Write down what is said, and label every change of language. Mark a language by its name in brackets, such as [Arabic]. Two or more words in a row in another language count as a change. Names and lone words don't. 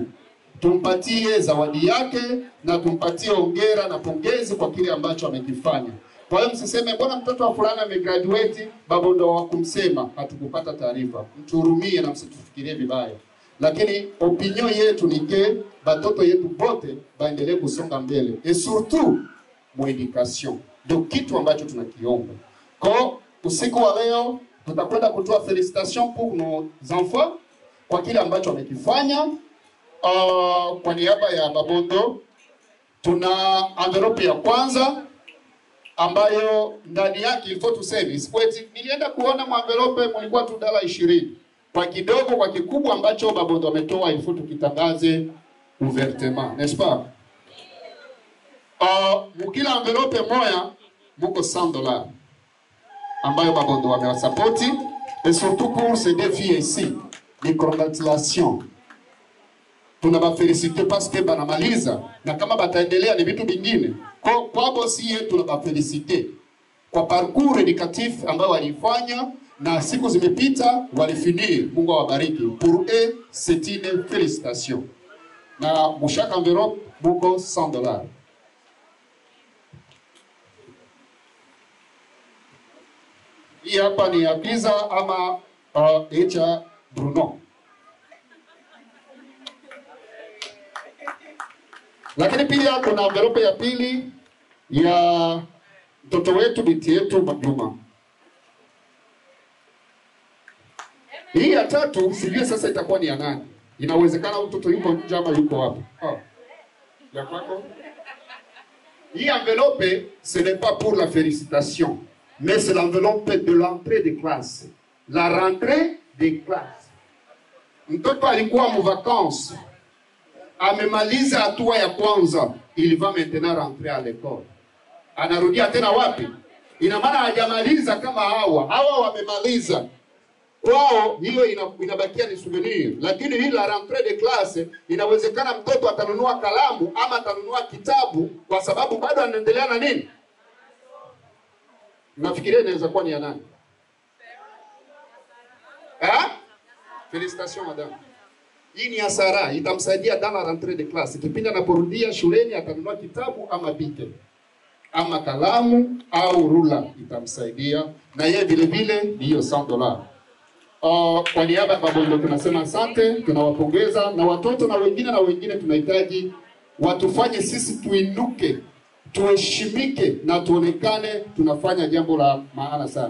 [Swahili] Tumpatie zawadi yake na tumpatie hongera na pongezi kwa kile ambacho amekifanya. Kwa hiyo msiseme mbona mtoto wa fulani amegraduate, Babondo hawakumsema, hatukupata taarifa. Mtuhurumie na msitufikirie vibaya. Lakini opinion yetu ni ke batoto yetu bote baendelee kusonga mbele. [French] Et surtout mu education. [Swahili] Ndio kitu ambacho tunakiomba. Kwa usiku wa leo tutakwenda kutoa [French] félicitations pour nos enfants [Swahili] kwa kile ambacho wamekifanya. Kwa niaba ya Babondo tuna envelope ya kwanza ambayo ndani yake ilifo tu service. Kweti nilienda kuona envelope mlikuwa tu $20. Kwa kidogo kwa kikubwa ambacho Babondo ametoa ilifo tukitangaze [French] ouvertement, n'est-ce pas? [Swahili] Mukila envelope moya muko $100 ambayo Babondo wamewasapoti, [French] et surtout pour ces deux filles ici. [Swahili] Ni congratulations. Tunabafelicite [French] parce que [Swahili] banamaliza na kama bataendelea ni vitu vingine. Kwa bosi yetu tunabafelicite kwa [French] parcours éducatif [Swahili] ambao walifanya na siku zimepita walifinir. Mungu awabariki. [French] Pour eux c'est une félicitation. [Swahili] Na mushaka envelope muko $100. Hii hapa ni ya pizza ama Echa Bruno. Lakini pia kuna envelope ya pili ya mtoto wetu binti yetu Majuma. Hii ya tatu sijui sasa itakuwa ni ya nani. Inawezekana mtoto yuko nje ama yuko hapa. Ya kwako? Hii envelope [French] ce n'est pas pour la félicitation, mais c'est l'enveloppe de l'entrée de classe. La rentrée des classes. [Swahili] Mtoto alikuwa mu vacances. Amemaliza hatua ya kwanza, [French] il va maintenant rentrer à l'école. [Swahili] anarudia tena wapi? Ina maana hajamaliza kama hawa wamemaliza. Kwao hiyo inabakia ni souvenir, lakini hii [French] la rentrée de classe [Swahili] inawezekana mtoto atanunua kalamu ama atanunua kitabu kwa sababu bado anaendelea na nini? Nafikiria inaweza kuwa ni ya nani? [French] Félicitations madame. [Swahili] Hii ni ya Sara, itamsaidia [French] dans la rentrée de classe. [Swahili] Kipindi anaporudia shuleni atanunua kitabu ama bike ama kalamu au rula, itamsaidia na yeye vile vile ni hiyo $100. Kwa niaba ya Babondo tunasema asante, tunawapongeza na watoto na wengine tunahitaji watufanye sisi tuinuke, tuheshimike na tuonekane tunafanya jambo la maana sana.